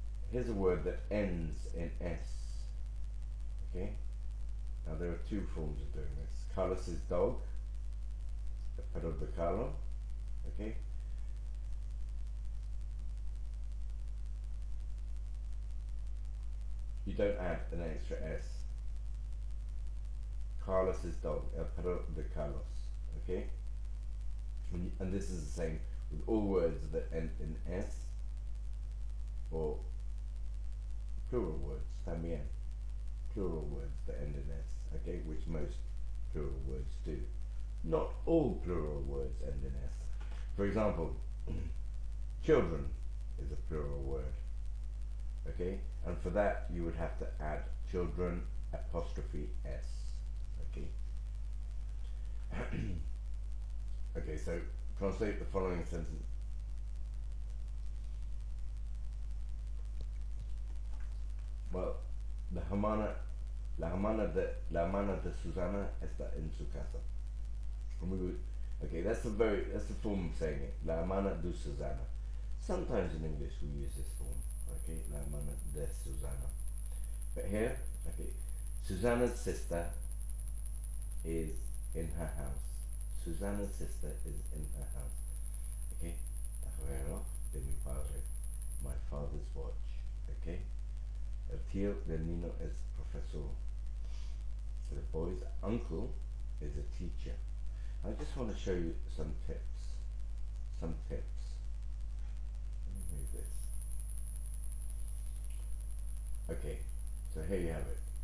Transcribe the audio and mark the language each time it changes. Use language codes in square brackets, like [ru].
[en] Here's a word that ends in S. Okay, now there are 2 forms of doing this. Carlos's dog, the [es] perro de Carlo. [en] Okay, you don't add an extra S. Carlos's dog, [es] el perro de Carlos. [en] Okay, and this is the same with all words that end in S. plural words, también. Plural words that end in S, okay, which most plural words do. Not all plural words end in S. For example, children is a plural word, okay, and for that you would have to add children apostrophe S, okay. Okay, so translate the following sentence. [es] Well, la hermana de Susana está en su casa. [en] Okay, that's a form of saying it. [es] La hermana de Susana. [en] Sometimes in English we use this form. [es] Okay, la hermana de Susana. [en] But here, okay, Susanna's sister is in her house. Susanna's sister is in her house. [es] Okay, el reloj de mi padre, [en] my father's watch. [es] Okay, el tío del niño es profesor. [en] The boy's uncle is a teacher. I just want to show you some tips. Some tips. Let me move this. Okay, so here you have it.